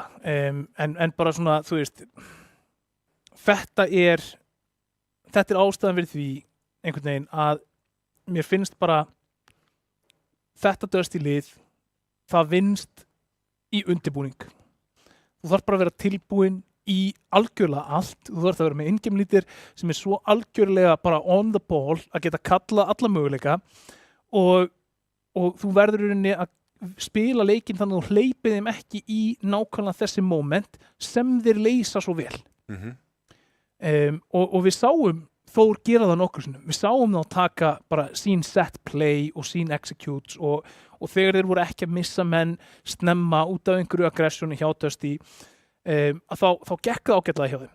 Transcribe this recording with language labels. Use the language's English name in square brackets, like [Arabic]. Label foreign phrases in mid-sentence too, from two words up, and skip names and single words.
[Icelandic] En bara svona, þú veist, þetta er ástæðan fyrir því einhvern veginn að mér finnst bara þetta döstílið, það vinnst í undirbúning. Þú þarf bara að vera tilbúin í algjörlega allt, þú þarf að vera með in-game-lítir sem er svo algjörlega bara [English] on the ball [Icelandic] að geta kalla alla möguleika og þú verður í rauninni að spila leikinn þannig að þú hleypið þeim ekki í nákvæmlega þessi moment sem þeir leysa svo vel. Og við sáum Þór gera það nokkur sinnum. Við sáum þá taka bara sín [English] set play [Icelandic] og sín executes og þegar þeir voru ekki að missa menn snemma út af einhverju aggressioni hjá Dusty þá gekk það ágætlega hjá þeim.